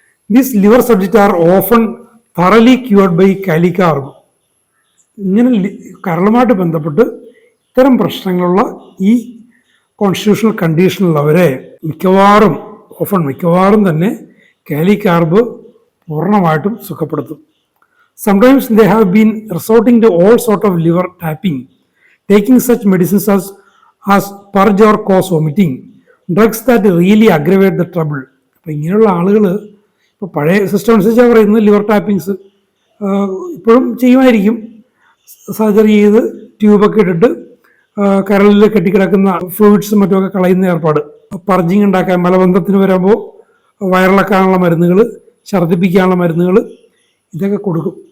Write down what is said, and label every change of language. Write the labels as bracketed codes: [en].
[en] These liver subject are often thoroughly cured by kali carb. [ml] ഇങ്ങനെ കരളുമായിട്ട് ബന്ധപ്പെട്ട് ഇത്തരം പ്രശ്നങ്ങളുള്ള ഈ കോൺസ്റ്റിറ്റ്യൂഷണൽ കണ്ടീഷനുള്ളവരെ മിക്കവാറും തന്നെ കാലിക്കാർബ് പൂർണ്ണമായിട്ടും സുഖപ്പെടുത്തും. [en] Sometimes they have been resorting to all sort of liver tapping, taking such medicines as purge or cause vomiting, drugs that really aggravate the trouble. [ml] അപ്പോൾ ഇങ്ങനെയുള്ള ആളുകൾ ഇപ്പോൾ പഴയ സിസ്റ്റം അനുസരിച്ചാണ് പറയുന്നത്, ലിവർ ടാപ്പിങ്സ് ഇപ്പോഴും ചെയ്യുമായിരിക്കും. സർജറി ചെയ്ത് ട്യൂബൊക്കെ ഇട്ടിട്ട് കരളിൽ കെട്ടിക്കിടക്കുന്ന ഫ്ലൂയിഡ്സും മറ്റുമൊക്കെ കളയുന്ന ഏർപ്പാട്, പർജിങ് ഉണ്ടാക്കാൻ, മലബന്ധത്തിന് വരുമ്പോൾ വയറിളക്കാനുള്ള മരുന്നുകൾ, ഛർദ്ദിപ്പിക്കാനുള്ള മരുന്നുകൾ, ഇതൊക്കെ കൊടുക്കും.